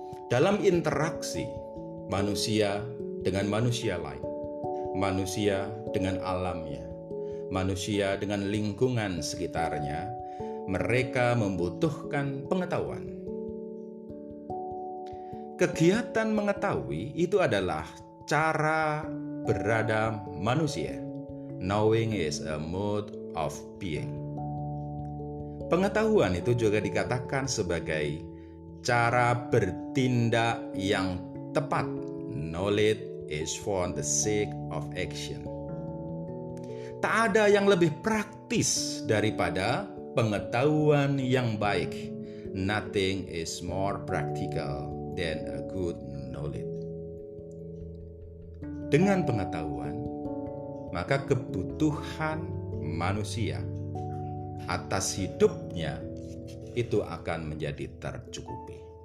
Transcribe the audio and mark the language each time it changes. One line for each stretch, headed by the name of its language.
Indonesian: Dalam interaksi manusia dengan manusia lain, manusia dengan alamnya, manusia dengan lingkungan sekitarnya, mereka membutuhkan pengetahuan. Kegiatan mengetahui itu adalah cara berada manusia.
English: Knowing is a mode of being.
Indonesian: Pengetahuan itu juga dikatakan sebagai cara bertindak yang tepat.
English: Knowledge is for the sake of action.
Indonesian: Tak ada yang lebih praktis daripada pengetahuan yang baik.
English: Nothing is more practical than a good knowledge.
Indonesian: Dengan pengetahuan, maka kebutuhan manusia atas hidupnya itu akan menjadi tercukupi.